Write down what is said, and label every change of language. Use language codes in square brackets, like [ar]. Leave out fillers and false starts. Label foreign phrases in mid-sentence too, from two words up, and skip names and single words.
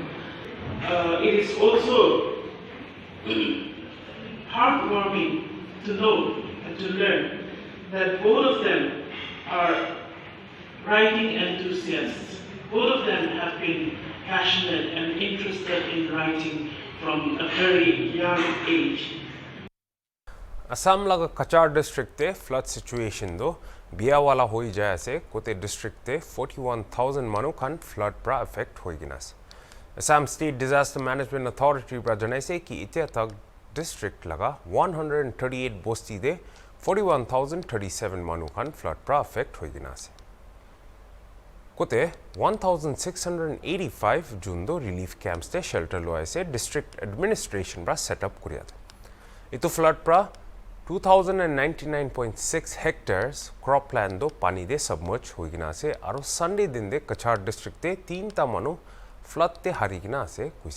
[en] It is also heartwarming to know and to learn that both of them are writing enthusiasts. Both of them have been passionate and interested in writing from a very young age. [nag] Assam laga Kachar district te [en] flood situation [nag] do biya wala hoi jaya se kote district te 41,000 manu khan flood pra affect hoi ginas. Assam State Disaster Management Authority pra janai se ki ite tak district laga 138 bosti de 41,037 manu khan flood pra affect hoi ginas. Kote 1,685 jundo [en] relief camps [nag] te shelter loa se [en] district administration [nag] pra [en] set up [nag] kuriya tha. Itu flood pra 2,099.6 [en] hectares cropland [nag] do pani de submerge hoi gina se aro Sunday din de Kachar district te 3 ta manu flood te hari gina se kuise.